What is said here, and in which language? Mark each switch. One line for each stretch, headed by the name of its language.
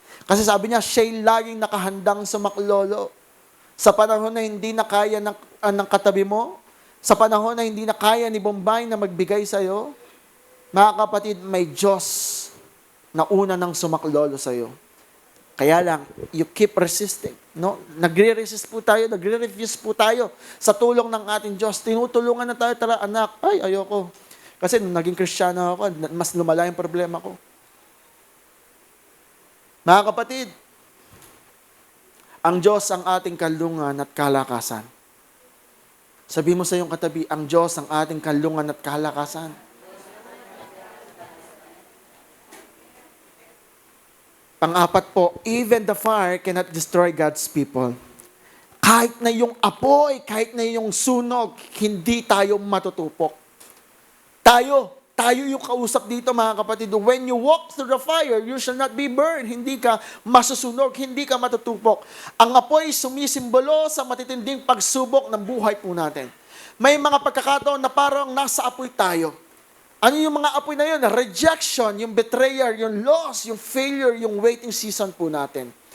Filipino: Kasi sabi niya, siya'y laging nakahandang sumaklolo. Sa panahon na hindi na kaya ng katabi mo, sa panahon na hindi na kaya ni Bombay na magbigay sa'yo, mga kapatid, may Diyos na una ng sumaklolo sa'yo. Kaya lang,
English: you keep resisting.
Filipino: No? Nagre-resist po tayo, nagre-refuse po tayo sa tulong ng ating Diyos. Tinutulungan na tayo, tara anak, ay ayoko. Kasi nung naging Kristiyano ako, mas lumala yung problema ko. Mga kapatid, ang Diyos ang ating kanlungan at kalakasan. Sabi mo sa iyong katabi, ang Diyos ang ating kanlungan at kalakasan. Pang-apat po,
English: even the fire cannot destroy God's people.
Filipino: Kahit na yung apoy, kahit na yung sunog, hindi tayo matutupok. Tayo yung kausap dito, mga kapatid.
English: When you walk through the fire, you shall not be burned.
Filipino: Hindi ka masusunog, hindi ka matutupok. Ang apoy sumisimbolo sa matitinding pagsubok ng buhay po natin. May mga pagkakataon na parang nasa apoy tayo. Ano yung mga apoy na yun? Rejection, yung betrayal, yung loss, yung failure, yung waiting season po natin.